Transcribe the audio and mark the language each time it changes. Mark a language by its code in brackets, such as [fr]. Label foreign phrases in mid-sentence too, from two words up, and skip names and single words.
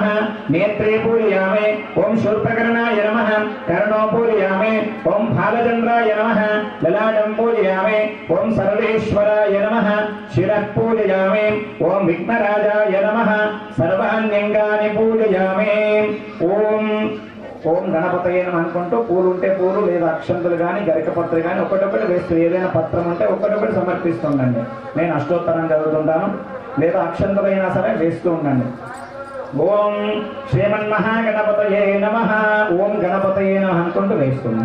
[sa] नेत्रे पूजयामि। ओम शूर्पकर्णाय नमः। कर्णौ पूजयामि। ओम भालचंद्राय नमः। ललाटं पूजयामि। ओम सर्वेश्वराय नमः। शिरः पूजयामि। ओम विघ्नराजाय नमः। सर्वाण्यंगानि पूजयामि। ओम ఓం గణపతయే నమః [te] అనుకుంటూ పూలు ఉంటే పూలు లేదా అక్షంతలు కానీ గరికపత్రి కానీ ఒకటొకటి వేస్తూ ఏదైనా పత్రం ఉంటే ఒకటొకటి సమర్పిస్తుండండి। నేను అష్టోత్తరం చదువుతుంటాను, లేదా అక్షంతలైనా సరే వేస్తూ ఉండండి। [sa] ఓం శ్రీమన్మహాగణపతయే నమః. ఓం గణపతయే నమః [te] అనుకుంటూ వేస్తుంది.